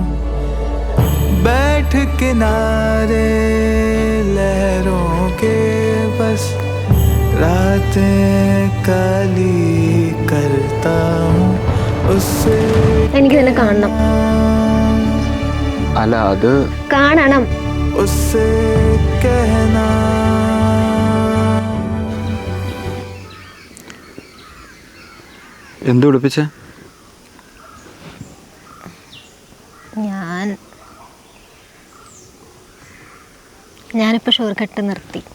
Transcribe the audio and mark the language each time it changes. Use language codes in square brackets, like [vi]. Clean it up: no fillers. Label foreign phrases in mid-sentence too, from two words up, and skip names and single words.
[hi] बैठ किनारे लहरों के बस रातें काली करता हूँ उससे. [ml] എനിക്ക് തന്നെ കാണണം. അല്ല, അത് കാണണം. [hi] उससे कहना [ml] എന്ത് വിളിപ്പിച്ചേ? ഞാനിപ്പോൾ [en] sugar cut [ml] നിർത്തി.